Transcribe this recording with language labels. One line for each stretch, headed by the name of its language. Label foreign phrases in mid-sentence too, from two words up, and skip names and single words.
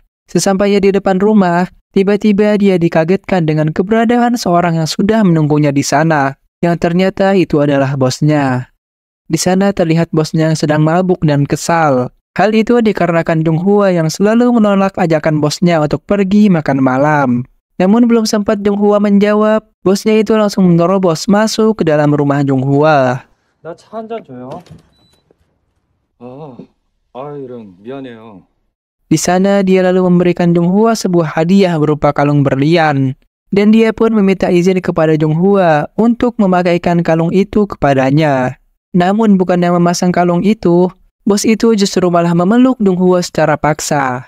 Indonesian: Sesampainya di depan rumah, tiba-tiba dia dikagetkan dengan keberadaan seorang yang sudah menunggunya di sana, yang ternyata itu adalah bosnya. Di sana terlihat bosnya yang sedang mabuk dan kesal. Hal itu dikarenakan Jonghua yang selalu menolak ajakan bosnya untuk pergi makan malam. Namun belum sempat Jonghua menjawab, bosnya itu langsung menerobos masuk ke dalam rumah Jonghua.
Korean: 나 차 한 잔 줘요. 이런 미안해요.
Indonesian: Di sana dia lalu memberikan Jonghua sebuah hadiah berupa kalung berlian. Dan dia pun meminta izin kepada Jonghua untuk memakaikan kalung itu kepadanya. Namun bukannya memasang kalung itu, bos itu justru malah memeluk Jonghua secara paksa.